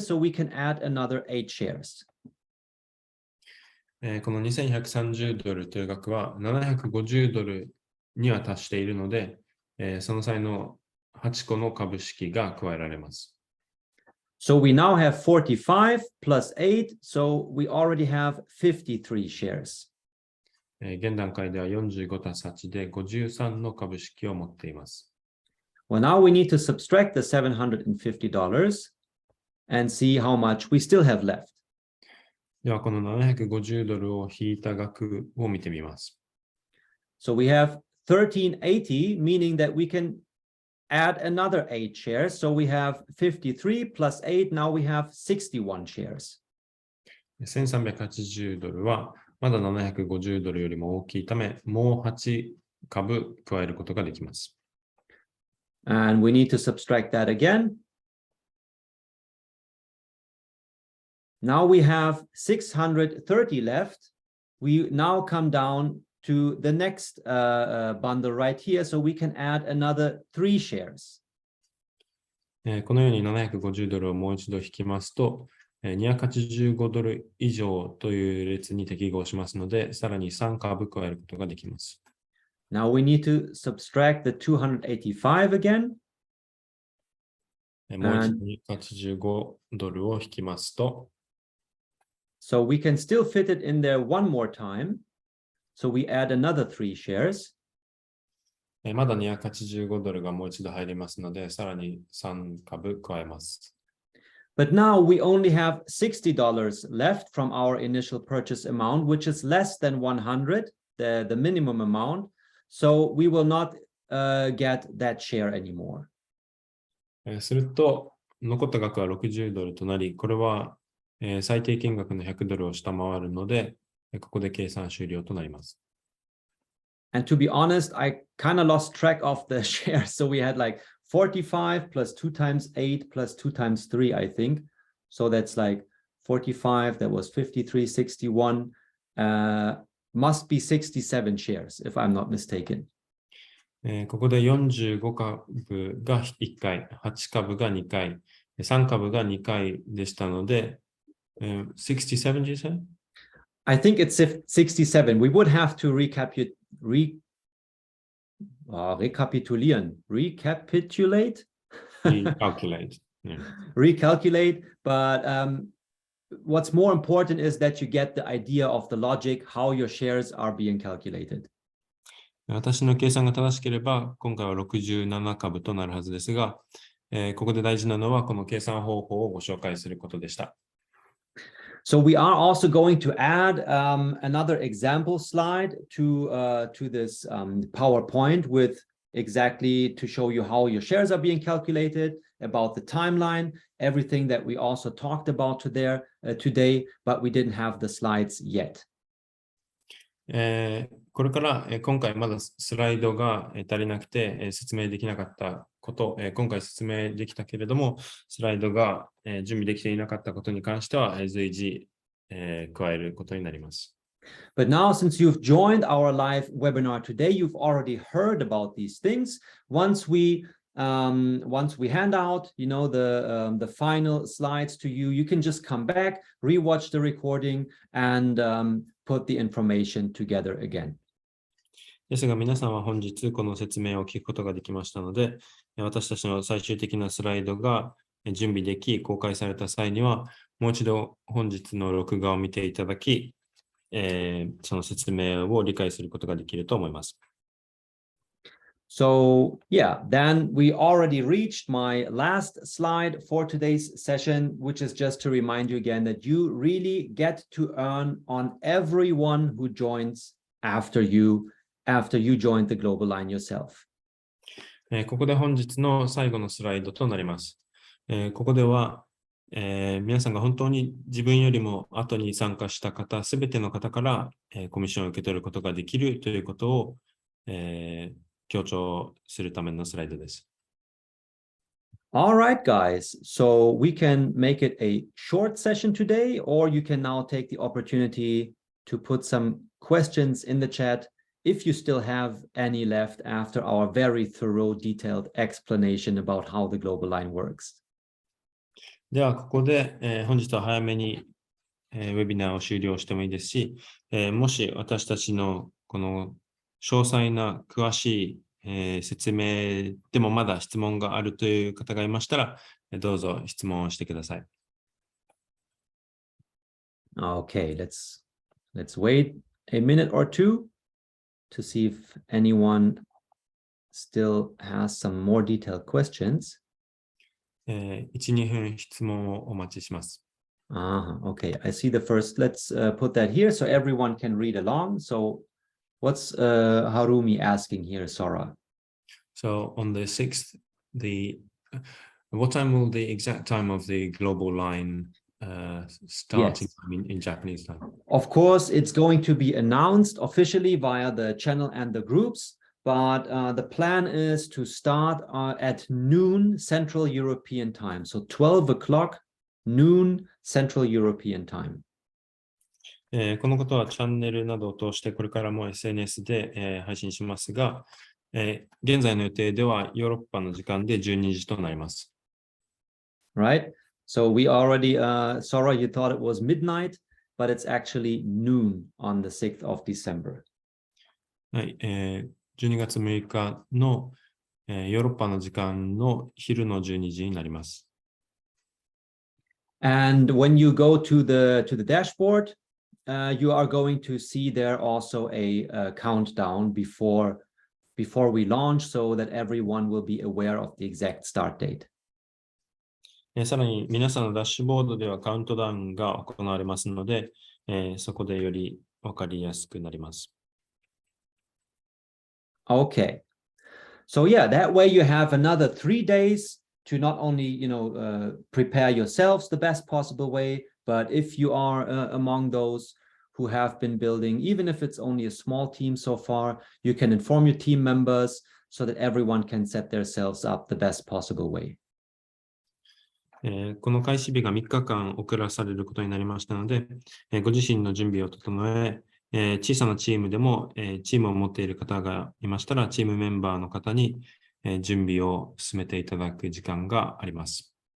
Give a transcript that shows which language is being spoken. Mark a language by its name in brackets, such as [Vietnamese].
[English] So we can add another 8 shares. [Japanese] この$2,130という額は$750には達しているので、その際の8個の株式が加えられます。 [English] So we now have 45 plus 8, so we already have 53 shares. [Japanese] 現段階では45たす8で53の株式を持っています。 [English] Well, now we need to subtract the $750 and see how much we still have left. [Japanese] では、この$750を引いた額を見てみます。 [English] So we have 1,380, meaning that we can add another 8 shares. So we have 53 plus 8. Now we have 61 shares. [Japanese] $1,380はまだ$750よりも大きいため、もう8株加えることができます。 [English] And we need to subtract that again. Now we have 630 left. We now come down to the next bundle right here, so we can add another 3 shares. [Japanese] このように$750をもう一度引きますと、$285以上という列に適合しますので、さらに3株加えることができます。 [English] Now we need to subtract the 285 again. [Japanese] もう一度$285を引きますと、 [English] So we can still fit it in there one more time. So we add another 3 shares. [Japanese] まだ$285がもう一度入りますので、さらに3株加えます。 [English] But now we only have $60 left from our initial purchase amount, which is less than 100, the minimum amount. So we will not get that share anymore. [Japanese] すると、残った額は$60となり、これは最低金額の$100を下回るので、ここで計算終了となります。 [English] And to be honest, I kind of lost track of the shares. So we had like 45 plus 2 times 8 plus 2 times 3, I think. So that's like 45. That was 53, 61. Must be 67 shares, if I'm not mistaken. [Japanese] ここで45株が1回、8株が2回、3株が2回でしたので、 [English] 67 did you say? I think it's 67. We would have to recapitulate. Recalculate. Yeah. Recalculate. But what's more important is that you get the idea of the logic, how your shares are being calculated. [Japanese] 私の計算が正しければ、今回は67株となるはずですが、ここで大事なのは、この計算方法をご紹介することでした。 [English] So we are also going to add another example slide to this PowerPoint with exactly to show you how your shares are being calculated, about the timeline, everything that we also talked about today, but we didn't have the slides yet. [Japanese] これから今回まだスライドが足りなくて説明できなかったこと、今回説明できたけれども、スライドが準備できていなかったことに関しては随時加えることになります。 [English] But now, since you've joined our live webinar today, you've already heard about these things. Once we hand out, the final slides to you, you can just come back, rewatch the recording, and put the information together again. [Japanese] ですが皆さんは本日この説明を聞くことができましたので、私たちの最終的なスライドが準備でき、公開された際には、もう一度本日の録画を見ていただき、その説明を理解することができると思います。 [English] So yeah, then we already reached my last slide for today's session, which is just to remind you again that you really get to earn on everyone who joins after you joined the global line yourself. [Japanese] ここで本日の最後のスライドとなります。ここでは、皆さんが本当に自分よりも後に参加した方、すべての方から、コミッションを受け取ることができるということを、強調するためのスライドです。 [English] All right, guys. So we can make it a short session today, or you can now take the opportunity to put some questions in the chat if you still have any left after our very thorough, detailed explanation about how the global line works. [Japanese] では、ここで、本日は早めに、ウェビナーを終了してもいいですし、もし私たちのこの詳細な詳しい、説明でもまだ質問があるという方がいましたら、どうぞ質問をしてください。 [English] Okay, let's wait a minute or two to see if anyone still has some more detailed questions. [Japanese] 1、2分質問をお待ちします。 [English] Okay, I see the first. Let's put that here so everyone can read along. So what's Harumi asking here, Sora? So on the 6th, what time will the exact time of the global line start in Japanese time? Of course, it's going to be announced officially via the channel and the groups, but the plan is to start at noon Central European time. So 12 o'clock, noon Central European time. [Japanese] このことはチャンネルなどを通してこれからも SNS で、配信しますが、現在の予定ではヨーロッパの時間で12時となります。 [English] Right? So we already, Sora, you thought it was midnight, but it's actually noon on the 6th of December. [Japanese] はい、12月6日の、ヨーロッパの時間の昼の12時になります。 [English] And when you go to the dashboard, you are going to see there also a countdown before we launch so that everyone will be aware of the exact start date. [Japanese] さらに皆さんのダッシュボードではカウントダウンが行われますので、そこでよりわかりやすくなります。 [English] Okay. So yeah, that way you have another 3 days to not only, prepare yourselves the best possible way, but if you are among those who have been building, even if it's only a small team so far, you can inform your team members so that everyone can set themselves up the best possible way. [Japanese] この開始日が3日間遅らされることになりましたので、ご自身の準備を整え、小さなチームでも、チームを持っている方がいましたら、チームメンバーの方に、準備を進めていただく時間があります。